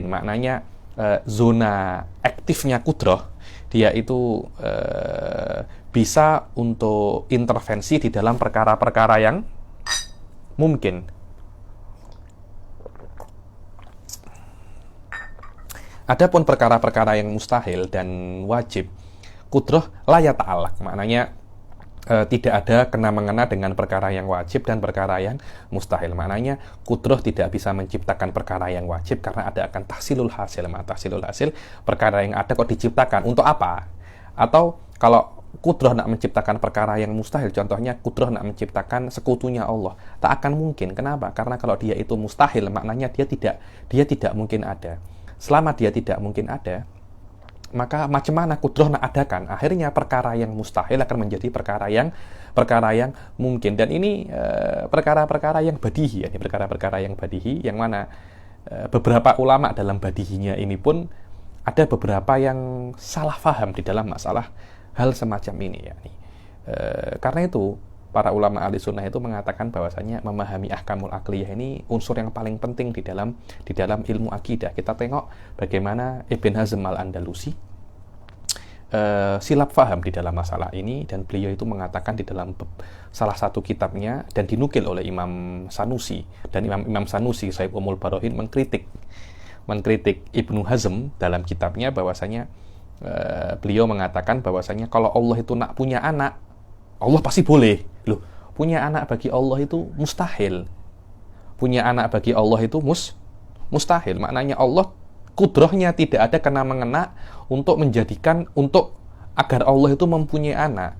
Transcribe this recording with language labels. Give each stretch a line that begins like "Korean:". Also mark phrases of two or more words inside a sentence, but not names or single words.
Indonesian: Maknanya zona aktifnya kudrah dia itu bisa untuk intervensi di dalam perkara-perkara yang mungkin. Adapun perkara-perkara yang mustahil dan wajib, kudrah
Arabic: la yata'allaq,
Indonesian: maknanya tidak ada kena-mengena dengan perkara yang wajib dan perkara yang mustahil. Maknanya kudrah tidak bisa menciptakan perkara yang wajib karena ada akan
Arabic: tahsilul hasil,
Indonesian: perkara yang ada kok diciptakan untuk apa?
Malay: Atau kalau kudrah nak menciptakan perkara yang mustahil, contohnya kudrah nak menciptakan sekutunya Allah, tak akan mungkin.
Indonesian: Kenapa? Karena kalau dia itu mustahil, maknanya dia tidak mungkin ada.
Malay: Selama dia tidak mungkin ada, maka macam mana kudrah nak adakan?
Indonesian: Akhirnya perkara yang mustahil akan menjadi perkara yang mungkin. Dan ini perkara-perkara yang badihi, perkara-perkara yang badihi, yang mana beberapa ulama dalam badihinya ini pun ada beberapa yang salah faham di dalam masalah hal semacam ini. Karena itu para ulama ahli sunnah itu mengatakan bahwasanya memahami
Arabic: ahkamul aqliyah
Indonesian: ini unsur yang paling penting di dalam ilmu akidah.
Malay: Kita tengok bagaimana Ibn Hazm al-Andalusi silap faham di dalam masalah ini, dan beliau itu mengatakan di dalam salah satu kitabnya dan dinukil oleh Imam Sanusi, dan Imam Sanusi Syaikh Umul Barohin mengkritik Ibnu Hazm dalam kitabnya bahwasanya beliau mengatakan bahwasanya kalau Allah itu nak punya anak, Allah pasti boleh.
Indonesian: Loh, punya anak bagi Allah itu mustahil. Punya anak bagi Allah itu mustahil. Maknanya Allah kudrahnya tidak ada kena-mengena untuk agar Allah itu mempunyai anak.